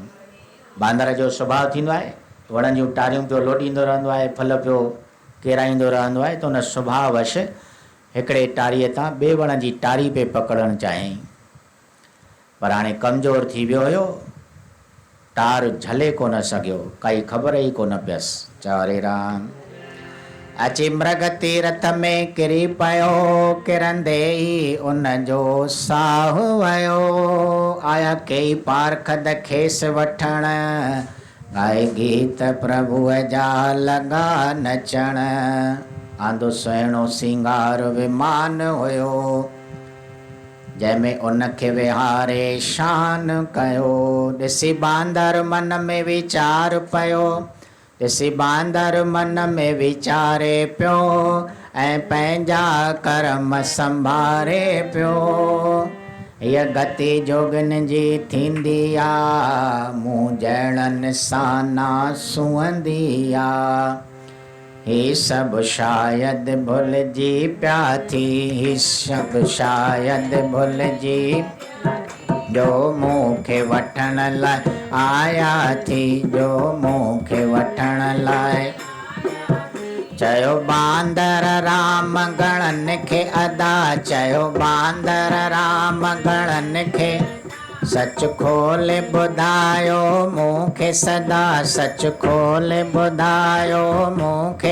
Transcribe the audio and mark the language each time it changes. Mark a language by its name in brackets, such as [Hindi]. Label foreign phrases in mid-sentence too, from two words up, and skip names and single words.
[Sindhi] बांदर जो स्वभाव थींदो आहे, वणनि जूं टारियूं पियो लोॾींदो रहंदो आहे, फल पियो केराईंदो रहंदो आहे, त उन स्वभाववश हिकिड़े टारीअ तां ॿिए वण जी टारी पे पकड़णु चाहियईं, पर हाणे कमज़ोर थी वियो हुयो, टार झले कोन सघियो, काई ख़बर ई कोन पियसि। चारे राम। अची मृग तीर्थ में किरी पियो, किरंदे ई उनजो साहु वयो। आया कई पारखद खेस वठण, गाए गीत प्रभुअ जा लॻा नचण। आंदो सुहिणो सिंगार विमान हुयो, जंहिंमें उनखे विहारे शान कयो। ॾिसी बांदर मन में वीचार पियो, ॾिसी बांदर मन में वीचारे पियो, ऐं पंहिंजा कर्म संभारे पियो। हीअ गति जोगिन जी थींदी आ, मूं जहिड़नि सां ना सुहंदी आ। ही सभु शायदि भुलिजी पिया थी, ही सभु शायदि भुलिजी, जो मूंखे वठण लाइ आया थी, जो मूंखे वठण लाइ। चयो बांदर राम गणनि खे अदा, चयो बांदर राम गणनि खे, सच खोले ॿुधायो मूंखे सदा, सच खोले ॿुधायो मूंखे।